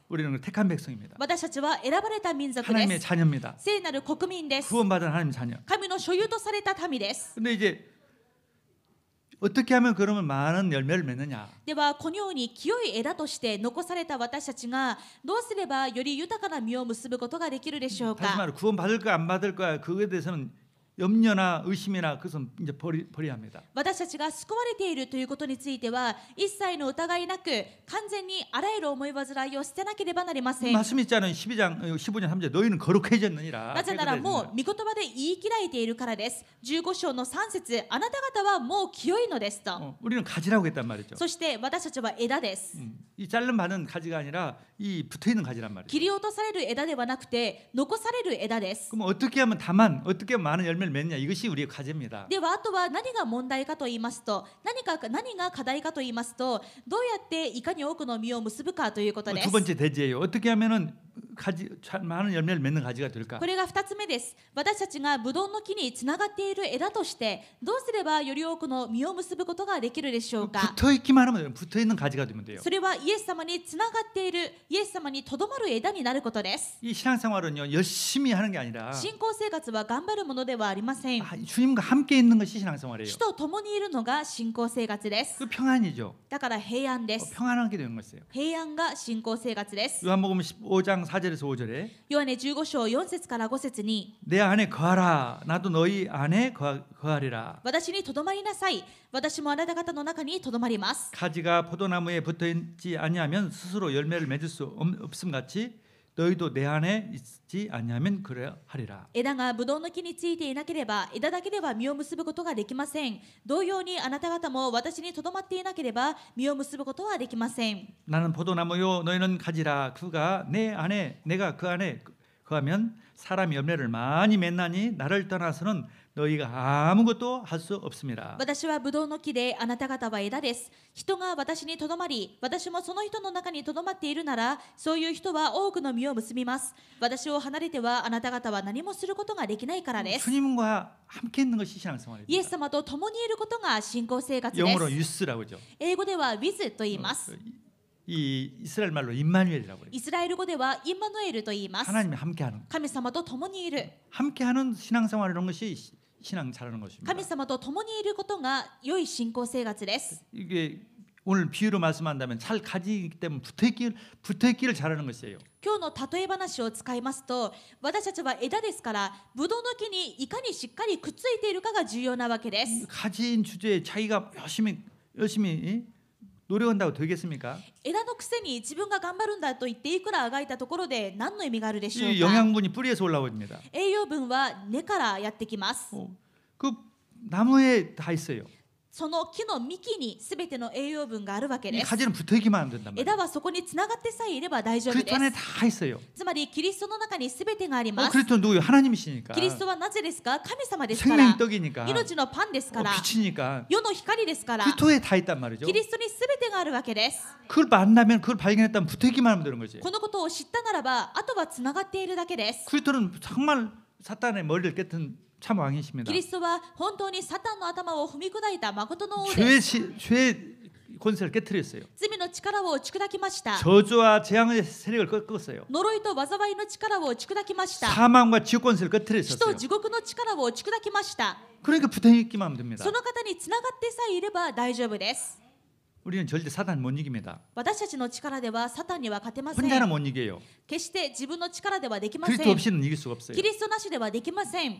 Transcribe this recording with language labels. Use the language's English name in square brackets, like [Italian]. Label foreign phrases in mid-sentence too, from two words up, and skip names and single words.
[Korean] 우리는 택한 백성입니다. [Japanese] 私たちは選ばれた民族で [Korean] 하나님의 [Japanese] す。 [Korean] 자녀입니다. [Japanese] 聖なる国民です。 [Korean] 구원받은 하나님 자녀. [Japanese] 神の所有とされた民です。 [Korean] 근데 이제 어떻게 하면 그러면 많은 열매를 맺느냐? [Japanese] ではこのように清い枝として残された私たちがどうすればより豊かな実を結ぶことができるでしょう [Korean] 다시 [Japanese] か。 [Korean] 말해 구원받을 거 안 받을 거야 그거에 대해서는 염려나 의심이나 그것은 이제 버려야 합니다. [Japanese] 私たちが救われているということについては一切の疑いなく完全にあらゆる思い煩いを捨てなければなりません。 [Korean] 말씀 있잖아요. 12장 15장 3절 너희는 거룩해졌느니라. [Japanese] なぜならもう御言葉で言い切られているからです。15章の3節、あなた方はもう清いのですと。 [Korean] 우리는 가지라고 했단 말이죠. [Japanese] そして私たちは枝です。 [Korean] 이 잘른 받은 가지가 아니라 이 붙어 있는 가지란 말이죠. [Japanese] 切り落とされる枝ではなくて残される枝です。 [Korean] 그럼 어떻게 하면 많은 열매를 맺느냐 이것이 우리의 과제입니다. [Japanese] ではあとは何が問題かと言いますと何が課題かと言いますとどうやっていかに多くの実を結ぶかということです。 [Korean] 두 번째 대지예요. 어떻게 하면은 많은 열매를 맺는 가지가 될까? [Japanese] これが2つ目です。私たちがブドウの木につながっている枝としてどうすればより多くの実を結ぶことができるでしょうか。 [Korean] 붙어 있기만 하면 붙어 있는 가지가 되면 돼요. [Japanese] それはイエス様につながっているイエス様にとどまる枝になることです。 [Korean] 이 신앙생활은요 열심히 하는 게 아니라 [Japanese] 信仰生活は頑張るものではありません。 [Korean] 주님과 함께 있는 것이 신앙생활이에요. [Japanese] 主と共にいるのが信仰生活です。 [Korean] 그 평안이죠. [Japanese] だから平安です。 [Korean] 평안하게 되는 것이에요. [Japanese] 平安が信仰生活です。 [Korean] 요한복음 15장 4절에서 5절에 [Japanese] ヨハネ15章4節から5節に [Korean] 내 안에 거하라 나도 너희 안에 거하리라. [Japanese] 私にとどまりなさい。私もあなた方の中にとどまります。 [Korean] 가지가 포도나무에 붙어 있지 아니하면 스스로 열매를 맺을 수 없음 같이 너희도 내 안에 있지 아니하면 그래 하리라. [Japanese] 枝がブドウの木についていなければ枝だけでは実を結ぶことができません。同様にあなた方も私にとどまっていなければ実を結ぶことはできません。 [Korean] 나는 포도나무요 너희는 가지라. 그가 내 안에 내가 그 안에 거하면 사람이 열매를 많이 맺나니 나를 떠나서는 너희가 아무것도 할 수 없습니다. [Japanese] 私はブドウの木であなた方は枝です。人が私にとどまり私もその人の中にとどまっているならそういう人は多くの実を結びます。私を離れてはあなた方は何もすることができないからです。 [Korean] 주님과 함께 있는 것이 신앙생활입니다. [Japanese] イエス様と共にいることが信仰生活で [Korean] 영어로 [Japanese] す。 [Korean] 유스라고 하죠. [Japanese] 英語では with と言います。 [Korean] 이 이스라엘 말로 임마누엘이라고 해요. [Japanese] イスラエル語ではインマヌエルと言います。 [Korean] 하나님이 함께하는 [Japanese] 神様と共にいる。 [Korean] 함께하는 신앙생활이라는 것이 신앙 잘하는 것입니다. [Japanese] 神様と共にいることが良い信仰生活です。 [Korean] 이게 오늘 비유로 말씀한다면 잘 가지기 때문에 붙어있기를 잘하는 것이에요. [Japanese] 今日の例え話を使いますと私たちは枝ですからブドウの木にいかにしっかりくっついているかが重要なわけです。 [Korean] 가진 주제에 자기가 열심히 노력한다고 되겠습니까? [Japanese] 枝のくせに自分が頑張るんだと言っていくらあがいたところで何の意味があるでしょう [Korean] 이 [Japanese] か。 [Korean] 영양분이 뿌리에서 올라옵니다. [Japanese] 栄養分は根からやってきます。 [Korean] 그 나무에 다 있어요. [Japanese] その木の幹にすべての栄養分があるわけ [Korean] 이 [Japanese] です。 [Korean] 가지는 붙어있기만 하면 된단 [Japanese] 枝 [Korean] 말이에요. [Japanese] はそこにつながってさえいれば大丈夫 [Korean] 그리스도 [Japanese] で [Korean] 안에 [Japanese] す。 [Korean] 다 있어요. [Japanese] つまりキリストの中にすべてがあります。 [Korean] 그리스도는 누구예요? 하나님이시니까. [Japanese] キリストはなぜですか？神様ですから。 [Korean] 생명의 떡이니까. [Japanese] 命のパンですから。 [Korean] 빛이니까. [Japanese] 世の光ですから。 [Korean] 그리스도에 다 있단 말이죠. [Japanese] キリストにすべてがあるわけです。 [Korean] 그걸 만나면 그걸 발견했다면 붙어있기만 하면 되는 거지. [Japanese] このことを知ったならばあとはつながっているだけです。 [Korean] 그리스도는 정말 사탄의 머리를 깨튼 참 왕이십니다. [Japanese] キリストは本当にサタンの頭を踏み砕いた誠の王で [Korean] 죄의 [Japanese] す。 [Korean] 권세를 깨뜨렸어요. [Japanese] 罪の力を打ち砕きました。 [Korean] 저주와 재앙의 세력을 꺾었어요. [Japanese] 呪いと災いの力を打ち砕きました。 [Korean] 사망과 지옥 권세를 [Japanese] 死と [Korean] 깨뜨렸었어요. [Japanese] 地獄の力を打ち砕きました。 [Korean] 그러니까 붙어있기만 하면 됩니다. [Japanese] その方につながってさえいれば大丈夫です。 [Korean] 우리는 절대 사탄 못 이깁니다. [Japanese] 私たちの力ではサタンには勝てませ [Korean] 혼자는 [Japanese] ん。 [Korean] 못 이겨요. [Japanese] 決して自分の力ではできませ [Korean] 그리스도 [Japanese] ん。 [Korean] 없이는 이길 수가 없어요. [Japanese] キリストなしではできません。